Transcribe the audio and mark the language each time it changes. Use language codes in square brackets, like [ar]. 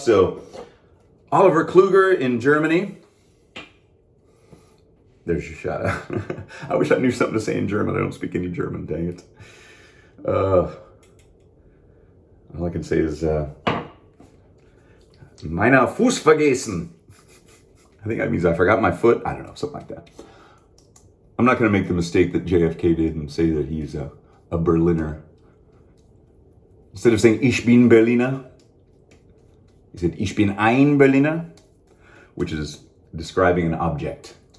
[en] So, Oliver Kluger in Germany. There's your shout out. I wish I knew something to say in German. I don't speak any German, dang it. All I can say is, [de] meiner Fuß vergessen. [en] I think that means I forgot my foot. I don't know, something like that. I'm not going to make the mistake that JFK did and say that he's a Berliner. Instead of saying [de] Ich bin Berliner, [en] he said [de] Ich bin ein Berliner, [en] which is describing an object.